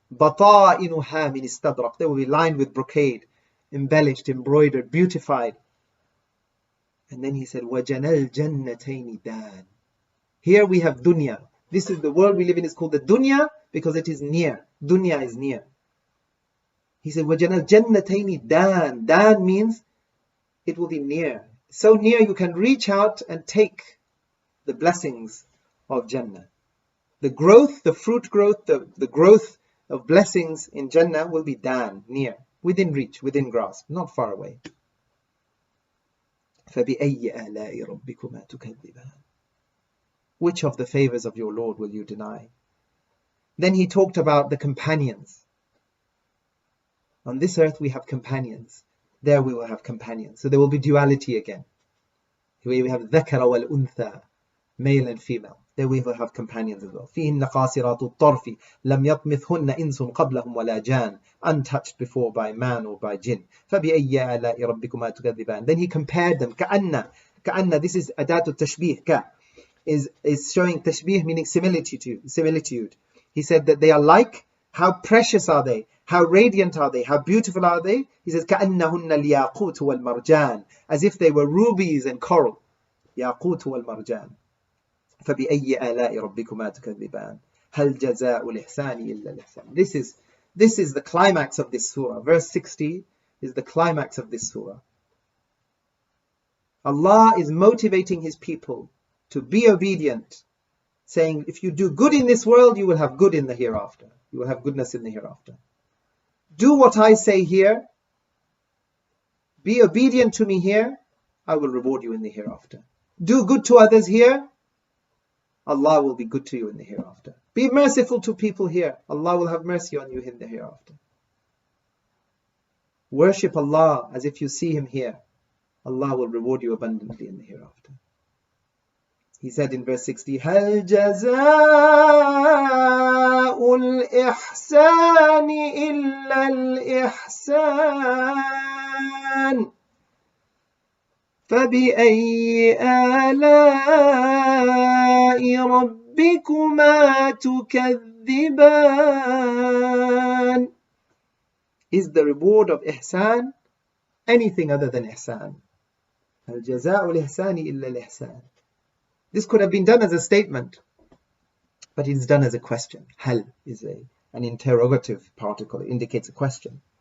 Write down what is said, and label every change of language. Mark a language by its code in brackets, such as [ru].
[ar] بَطَائِنُهَا مِنْ إِسْتَبْرَقٍ. [en] They will be lined with brocade, embellished, embroidered, beautified. And then he said, [ar] وَجَنَى الْجَنَّتَيْنِ دَانٍ. [en] Here we have dunya. This is the world we live in. It's called the dunya because it is near. Dunya is near. He said, [ar] وَجَنَى الْجَنَّتَيْنِ دَانٍ. [en] Dan means it will be near. So near you can reach out and take the blessings of Jannah. The growth, the fruit growth, the growth of blessings in Jannah will be dan, near, within reach, within grasp, not far away. [ar] فَبِأَيِّ آلَاءِ رَبِّكُمَا تُكَذِّبَانِ. [en] Which of the favors of your Lord will you deny? Then he talked about the companions. On this earth we have companions. There we will have companions. So there will be duality again. Here we have [ar] ذَكَرَ وَالْأُنْثَى, [en] male and female. There we will have companions as well. [ar] فِيهِنَّ قَاصِرَاتُ الطَّرْفِ لَمْ يَطْمِثْهُنَّ إِنسٌ قَبْلَهُمْ وَلَا جَانٍ. [en] Untouched before by man or by jinn. [ar] فَبِأَيِّ آلَاءِ رَبِّكُمَا تُكَذِّبَانِ. [en] Then he compared them. [ar] كَأَنَّ. [en] This is adatu tashbih. Is showing tashbih, meaning similitude. He said that they are like. How precious are they? How radiant are they? How beautiful are they? He says [ar] كَأَنَّهُنَّ الْيَاقُوتُ وَالْمَرْجَانِ. [en] As if they were rubies and coral. [ar] يَاقُوتُ وَالْمَرْجَانِ. فَبِأَيِّ آلَاءِ رَبِّكُمَا تُكَذِّبَانِ هَلْ جَزَاءُ الْإِحْسَانِ إِلَّا الْإِحْسَانِ. [en] This is the climax of this surah. Verse 60 is the climax of this surah. Allah is motivating His people to be obedient, saying, if you do good in this world, you will have good in the hereafter. You will have goodness in the hereafter. Do what I say here. Be obedient to me here. I will reward you in the hereafter. Do good to others here. Allah will be good to you in the hereafter. Be merciful to people here. Allah will have mercy on you in the hereafter. Worship Allah as if you see Him here. Allah will reward you abundantly in the hereafter. He said in verse 60, [ar] هَلْ جَزَاءُ الْإِحْسَانِ إِلَّا الْإِحْسَانِ فَبِأَيِّ آلَاءِ رَبِّكُمَا تُكَذِّبَانِ. [en] Is the reward of ihsan anything other than ihsan? [ar] هَلْ جَزَاءُ الْإِحْسَانِ إِلَّا الْإِحْسَانِ. [en] This could have been done as a statement, but it is done as a question. Hal is an interrogative particle. It indicates a question.